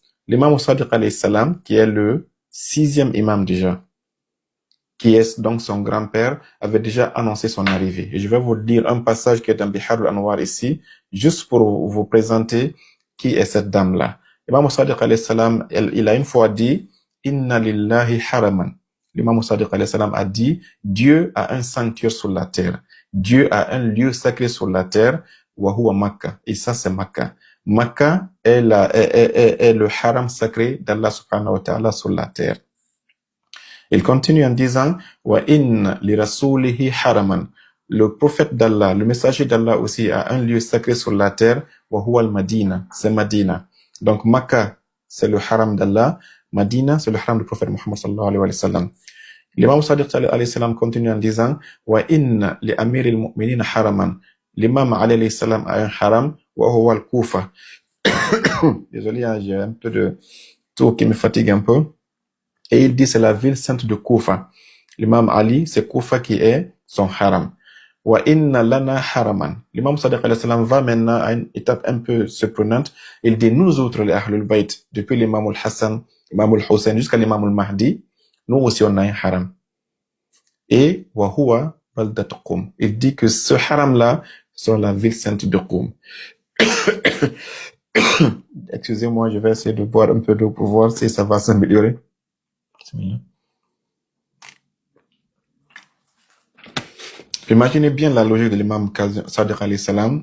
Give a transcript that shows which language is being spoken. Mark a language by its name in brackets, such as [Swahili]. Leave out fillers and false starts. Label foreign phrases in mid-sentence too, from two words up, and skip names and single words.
[French] L'imam Sadiq [Arabic] عليه السلام, [French] qui est le 6e imam déjà, qui est donc son grand-père, avait déjà annoncé son arrivée. Et je vais vous dire un passage qui est dans Bihar al-Anwar ici, juste pour vous présenter qui est cette dame-là. L'imam Sadiq [Arabic] عليه السلام, [French] il a une fois dit, [Arabic] إن لله حرما. [French] L'imam Sadiq [Arabic] عليه السلام [French] a dit, Dieu a un sanctuaire sur la terre. Dieu a un lieu sacré sur la terre, [Arabic] وهو مكة. [French] Et ça, c'est Makkah. Makkah est le haram sacré d'Allah [Arabic] سبحانه وتعالى [French] sur la terre. Il continue en disant, [Arabic] وإن لرسوله حرما. [French] Le prophète d'Allah, le messager d'Allah aussi a un lieu sacré sur la terre, [Arabic] وهو المدينة. [French] C'est Madina. Donc Makkah, c'est le haram d'Allah. Madina, c'est le haram du prophète Muhammad [Arabic] صلى الله عليه وسلم. [French] L'imam Sadiq [Arabic] عليه السلام [French] continue en disant, [Arabic] وإن لأمير المؤمنين حرما. [French] L'imam [Arabic] عليه السلام [French] a un haram, [Arabic] وهو الكوفة. [French] Désolé, j'ai un peu de toux qui me fatigue un peu. Et il dit c'est la ville sainte de Koufa. L'imam Ali, c'est Koufa qui est son haram. [Arabic] وإن لنا حرما. [French] L'imam Sadiq [Arabic] عليه السلام [French] va maintenant à une étape un peu surprenante. Il dit nous autres les [Arabic] أهل البيت, [French] depuis l'imam al-Hassan, l'imam al-Hussein jusqu'à l'imam al-Mahdi, nous aussi on a un haram. [Arabic] Et وهو بلدة قم. [French] Il dit que ce haram-là sont la ville sainte de Qum. Excusez-moi, je vais essayer de boire un peu d'eau pour voir si ça va s'améliorer. Imaginez bien la logique de l'imam Sadiq [Arabic] عليه السلام.